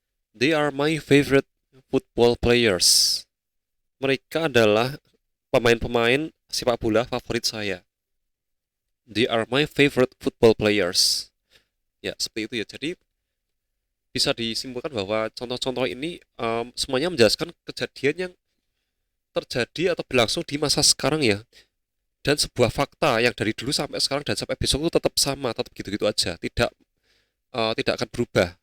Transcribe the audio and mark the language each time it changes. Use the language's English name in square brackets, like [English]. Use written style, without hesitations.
[English] They are my favorite football players. [Indonesian] Mereka adalah pemain-pemain sepak bola favorit saya. [English] They are my favorite football players. [Indonesian] Ya, seperti itu ya. Jadi bisa disimpulkan bahwa contoh-contoh ini semuanya menjelaskan kejadian yang terjadi atau berlangsung di masa sekarang ya, dan sebuah fakta yang dari dulu sampai sekarang dan sampai besok itu tetap sama, tetap gitu-gitu aja, tidak akan berubah.